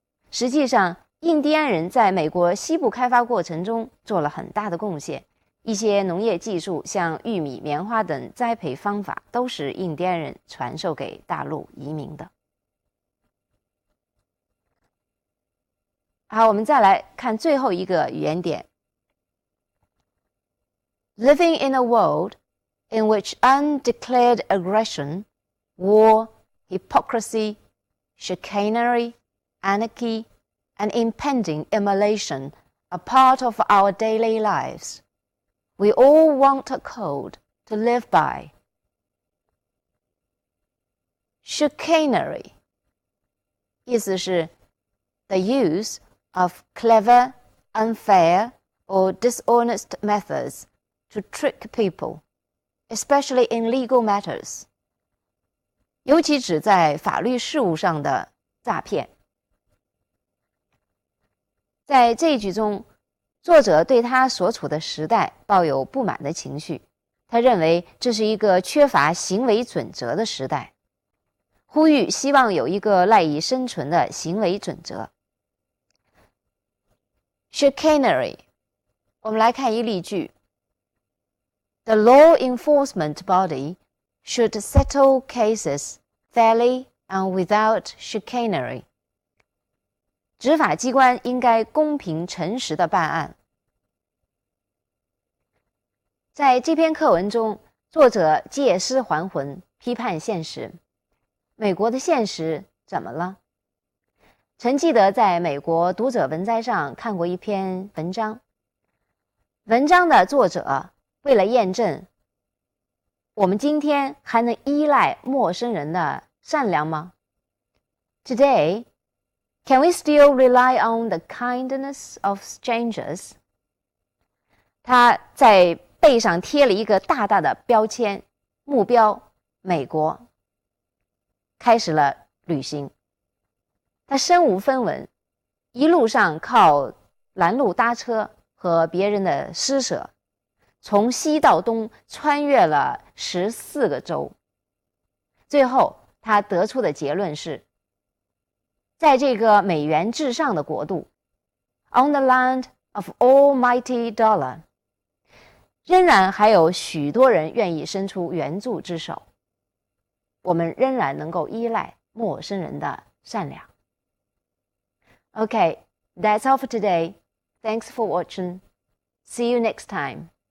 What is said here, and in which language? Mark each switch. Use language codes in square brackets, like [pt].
[zh] 实际上，印第安人在美国西部开发过程中做了很大的贡献。一些农业技术，像玉米、棉花等栽培方法，都是印第安人传授给大陆移民的。好，我们再来看最后一个语言点。 [en] Living in a world in which undeclared aggression, war, hypocrisy, chicanery, anarchy, and impending immolation are part of our daily lives, we all want a code to live by. Chicanery [zh] 意思是 [en] the use of clever, unfair, or dishonest methods to trick people, especially in legal matters. [zh] 尤其指在法律事务上的诈骗。在这一句中，作者对他所处的时代抱有不满的情绪，他认为这是一个缺乏行为准则的时代，呼吁希望有一个赖以生存的行为准则。 Chicanery 我们来看一例句。 [en] The law enforcement body should settle cases fairly and without chicanery. [zh] 执法机关应该公平诚实地办案。在这篇课文中，作者借尸还魂，批判现实。美国的现实怎么了？曾记得在美国读者文摘上看过一篇文章，文章的作者为了验证我们今天还能依赖陌生人的善良吗？ [en] Today, can we still rely on the kindness of strangers? [zh] 他在背上贴了一个大大的标签，目标美国，开始了旅行。他身无分文，一路上靠拦路搭车和别人的施舍，从西到东穿越了14个州。最后他得出的结论是，在这个美元至上的国度 ， [en] on the land of almighty dollar， [zh] 仍然还有许多人愿意伸出援助之手，我们仍然能够依赖陌生人的善良。 [en] Okay, that's all for today. Thanks for watching. See you next time.